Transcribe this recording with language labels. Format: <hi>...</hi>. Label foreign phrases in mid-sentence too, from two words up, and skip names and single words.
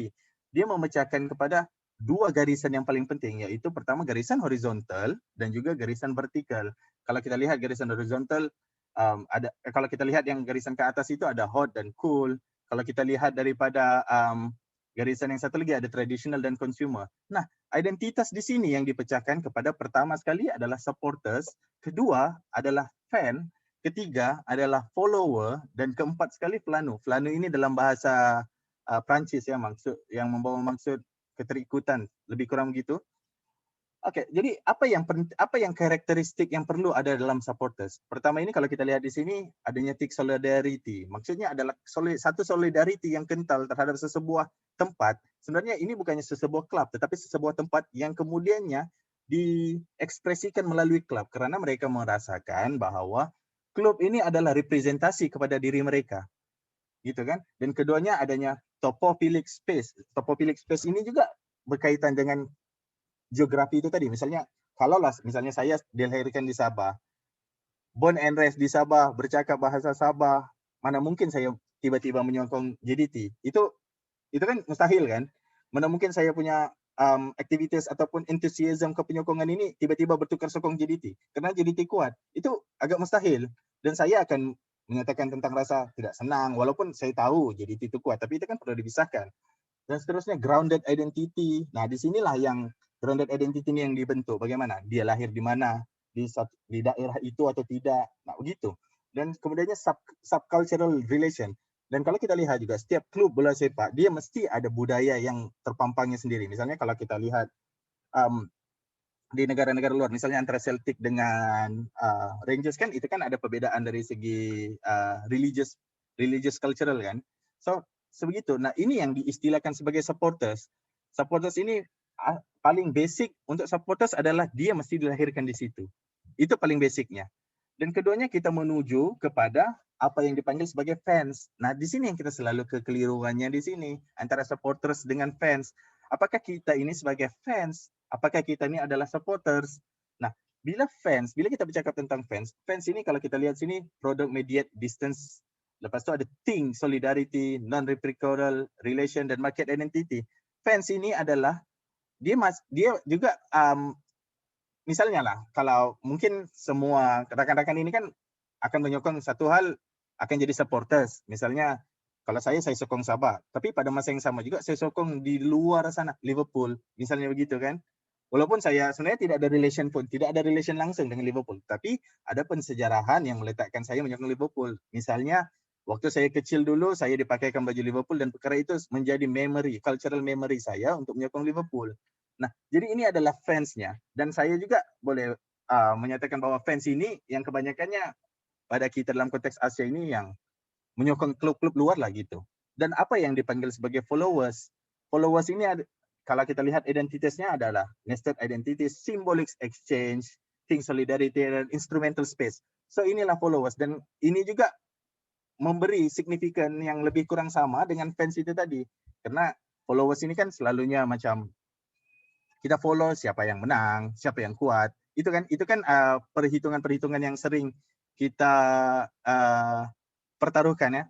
<ms>Dia memecahkan kepada 2 garisan yang paling penting, yaitu pertama garisan horizontal dan juga garisan vertikal. Kalau kita lihat garisan horizontal, kalau kita lihat yang garisan ke atas itu ada hot dan cool. Kalau kita lihat daripada garisan yang satu lagi ada traditional dan consumer. Nah, identitas di sini yang dipecahkan kepada pertama sekali adalah supporters, kedua adalah fan, ketiga adalah follower, dan keempat sekali pelanu. Pelanu ini dalam bahasa Prancis ya, yang membawa maksud keterikutan, lebih kurang begitu. Okey, jadi apa yang karakteristik yang perlu ada dalam supporters? Pertama ini kalau kita lihat di sini adanya</ms> <en>thick solidarity.</en> <ms>Maksudnya adalah satu solidarity yang kental terhadap sesebuah tempat. Sebenarnya ini bukannya sesebuah klub tetapi sesebuah tempat yang kemudiannya diekspresikan melalui klub kerana mereka merasakan bahawa klub ini adalah representasi kepada diri mereka. Gitu kan? Dan keduanya adanya</ms> <en>topophilic space. Topophilic space</en> <ms>ini juga berkaitan dengan geografi itu tadi. Misalnya misalnya saya dilahirkan di Sabah,</ms> <en>born and raised</en> <ms>di Sabah, bercakap bahasa Sabah, mana mungkin saya tiba-tiba menyokong JDT? Itu kan mustahil kan? Mana mungkin saya punya aktivitas ataupun enthusiasm kepenyokongan ini tiba-tiba bertukar sokong JDT karena JDT kuat. Itu agak mustahil dan saya akan menyatakan tentang rasa tidak senang walaupun saya tahu JDT itu kuat, tapi itu kan perlu dipisahkan. Dan seterusnya</ms> <en>grounded identity.</en> <ms>Nah, di sinilah yang</ms> <en>grounded identity</en> <ms>ini yang dibentuk. Bagaimana? Dia lahir di mana? Di daerah itu atau tidak? Nah, begitu. Dan kemudiannya</ms> <en>subcultural relation.</en> <ms>Dan kalau kita lihat juga, setiap klub bola sepak, dia mesti ada budaya yang terpampangnya sendiri. Misalnya kalau kita lihat di negara-negara luar, misalnya antara Celtic dengan Rangers kan, itu kan ada perbedaan dari segi</ms> <en>religious cultural</en> <ms>kan. So, sebegitu. Nah, ini yang diistilahkan sebagai supporters. Supporters ini paling basic untuk supporters adalah dia mesti dilahirkan di situ. Itu paling basicnya. Dan keduanya kita menuju kepada apa yang dipanggil sebagai fans. Nah, di sini yang kita selalu kekeliruannya di sini antara supporters dengan fans. Apakah kita ini sebagai fans? Apakah kita ini adalah supporters? Nah, bila kita bercakap tentang fans ini kalau kita lihat sini</ms> <en>product mediate distance.</en> <ms>Lepas tu ada</ms> <en>thing, solidarity, non-reciprocal relation</en> <ms>dan</ms> <en>market identity.</en> <ms>Fans ini adalah dia juga misalnya lah, kalau mungkin semua rekan-rekan ini kan akan menyokong satu hal, akan jadi supporters. Misalnya, kalau saya sokong Sabah. Tapi pada masa yang sama juga, saya sokong di luar sana, Liverpool. Misalnya begitu kan. Walaupun saya sebenarnya tidak ada relation langsung dengan Liverpool. Tapi ada pensejarahan yang meletakkan saya menyokong Liverpool. Misalnya, waktu saya kecil dulu, saya dipakaikan baju Liverpool dan perkara itu menjadi</ms> <en>cultural memory</en> <ms>saya untuk menyokong Liverpool. Nah, jadi ini adalah fansnya. Dan saya juga boleh menyatakan bahwa fans ini yang kebanyakannya pada kita dalam konteks Asia ini yang menyokong klub-klub luar lah gitu. Dan apa yang dipanggil sebagai followers? Followers ini kalau kita lihat identitasnya adalah</ms> <en>nested identity, symbolic exchange, think solidarity</en> <ms>dan</ms> <en>instrumental space.</en> <ms>So inilah followers, dan ini juga memberi signifikan yang lebih kurang sama dengan fans itu tadi. Karena followers ini kan selalunya macam kita follow siapa yang menang, siapa yang kuat. Itu kan perhitungan-perhitungan yang sering kita pertaruhkan ya.</ms>